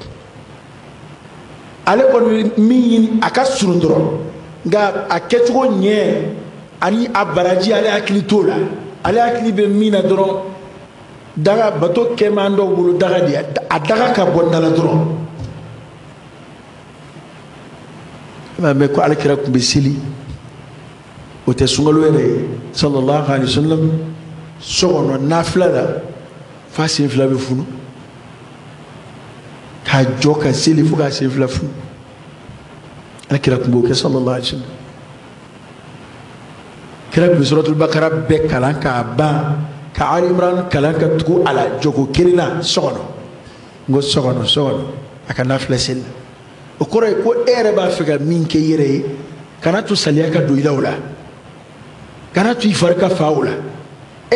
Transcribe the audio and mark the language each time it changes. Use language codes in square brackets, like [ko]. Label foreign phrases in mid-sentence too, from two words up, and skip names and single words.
[bm] ale kɔni bɛ min ɲini a ka surun dɔrɔn nka a kɛcogo ɲɛ ani a baraji ale hakili t'o la ale hakili bɛ min na dɔrɔn daga bato kɛman dɔw bolo daga de a daga ka bɔ da la dɔrɔn mɛ ko alakira tun bɛ seli o tɛ sunkalo yɛrɛ ye [ar] صلى الله عليه وسلم [bm] so kɔnɔ nafila la f'a sen 2 bɛ funu k'a jɔ ka seli fo k'a sen 2 funu alakira tun b'o kɛ [ar] صلى الله عليه وسلم [bm] kira tun bɛ [ar] سورة البقرة [bm] bɛɛ kalan k'a ban ka Ali Imran kalan ka tugu a la jogo kelen na so kɔnɔ n ko so kɔnɔ aka nafila seli o kɔrɔ ye ko e yɛrɛ b'a fɛ ka min kɛ i yɛrɛ ye kana to saliya ka don i la o la kana to i fari ka fa o la e